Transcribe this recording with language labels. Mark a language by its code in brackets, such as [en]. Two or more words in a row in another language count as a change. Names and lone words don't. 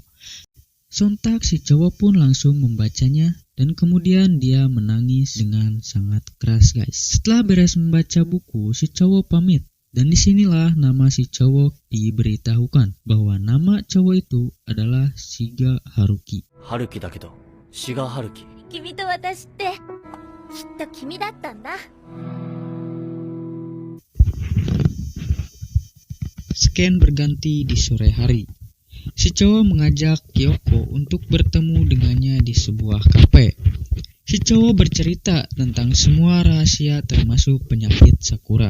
[id] Sontak si cowok pun langsung membacanya dan kemudian dia menangis dengan sangat keras guys. Setelah beres membaca buku, si cowok pamit. Dan disinilah nama si cowok diberitahukan bahwa nama cowok itu adalah Shiga Haruki. [ja] Haruki だけど、Shiga Haruki. 君と私ってきっと君だったんだ。 [id] Scan berganti di sore hari. Si cowok mengajak Kyoko untuk bertemu dengannya di sebuah kafe. Si cowok bercerita tentang semua rahasia termasuk penyakit Sakura.